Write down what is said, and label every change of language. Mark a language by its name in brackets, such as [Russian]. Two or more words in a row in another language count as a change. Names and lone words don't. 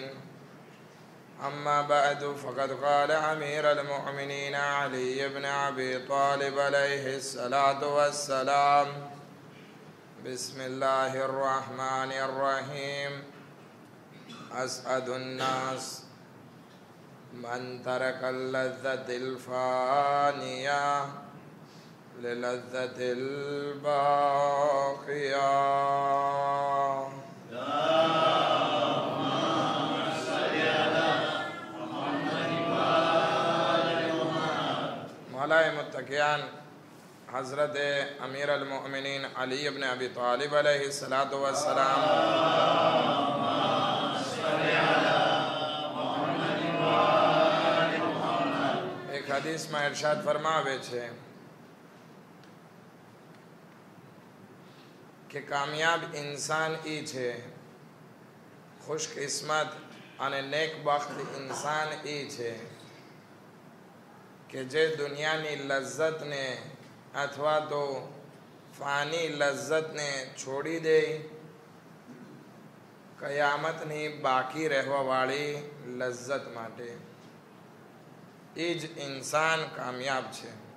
[Arabic] أما بعد فقد قال أمير المؤمنين علي بن أبي طالب عليه الصلاة والسلام. بسم الله الرحمن الرحيم. أسعد الناس من ترك اللذة الفانية للذة الباقية. [Gujarati] મૌલાએ મુત્તકિયાન હઝરત [Arabic] أمير المؤمنين علي بن أبي طالب عليه الصلاة والسلام [Gujarati] હદીસ મેં ઇરશાદ ફરમાવે છે કે કામયાબ ઇન્સાન ઈ છે, ખુશકિસ્મત અને નેકબખ્ત ઇન્સાન ઈ છે કે જે દુનિયાની લજ્જત ને અથવા તો ફાની લજ્જત ને છોડી દે, કયામતની બાકી રહવા વાલી લજ્જત માટે ઈજ ઇન્સાન કામયાબ છે।